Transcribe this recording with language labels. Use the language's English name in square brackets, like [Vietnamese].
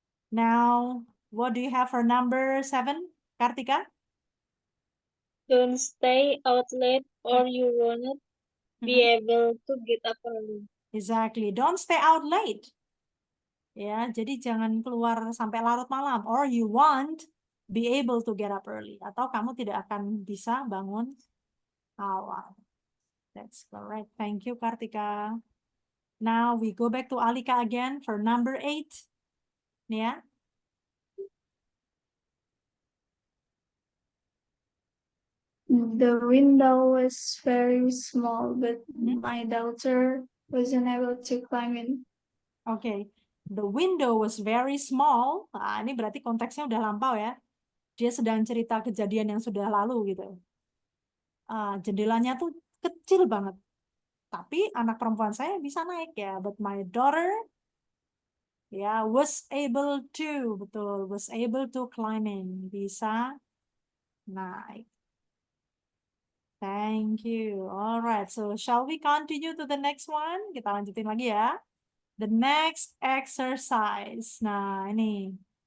[English] Now, what do you have for number 7, Kartika? Don't stay out late or you won't be Mhm. able to get up early. Exactly. Don't stay out late. [Indonesian] Ya, jadi jangan keluar sampai larut malam. [English] Or you won't be able to get up early. [Indonesian] Atau kamu tidak akan bisa bangun awal. [English] That's correct. Thank you, Kartika. Now we go back to Alika again for number 8. [Indonesian] Ya. [English] The window was very small, but Mhm. my daughter wasn't able to climb in. [Indonesian] Oke. [English] The window was very small. [Indonesian] Nah, ini berarti konteksnya udah lampau ya. Dia sedang cerita kejadian yang sudah lalu gitu. Jendelanya tuh kecil banget. Tapi anak perempuan saya bisa naik ya. [English] But my daughter ya was able to, [Indonesian] betul, [English] was able to climbing, [Indonesian] bisa naik. [English] Thank you. All right, so shall we continue to the next one? [Indonesian] Kita lanjutin lagi ya. [English] The next exercise. [Indonesian] Nah, ini.